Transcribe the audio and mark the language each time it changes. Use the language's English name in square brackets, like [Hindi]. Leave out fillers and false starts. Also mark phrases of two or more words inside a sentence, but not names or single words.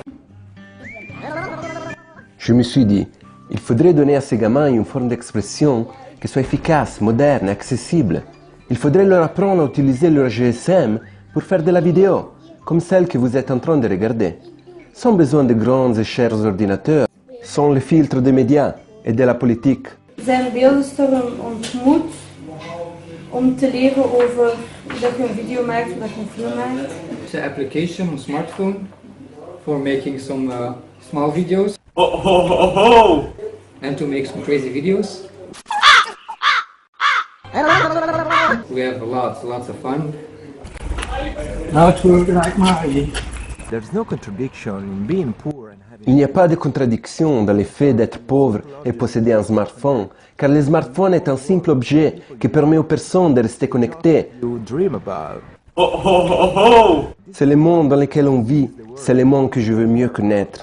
[French] Je me suis dit, il faudrait donner à ces gamins une forme d'expression qui soit efficace, moderne, accessible. Il faudrait leur apprendre à utiliser leur GSM pour faire de la vidéo, comme celle que vous êtes en train de regarder. Sans besoin de grands et chers ordinateurs, sans le filtre des médias et de la politique. [Dutch] Zijn beeldenstorm ontmoet om te leren over dat je een video maakt, dat je een film maakt. [English] It's an application on smartphone for making some small videos. Oh oh oh oh! And to make some crazy videos. We have lots of fun. Now it's working like Mario. [French] Il n'y a pas de contradiction dans le fait d'être pauvre et posséder un smartphone, car le smartphone est un simple objet qui permet aux personnes de rester connectées. Oh oh oh oh! C'est le monde dans lequel on vit, c'est le monde que je veux mieux connaître.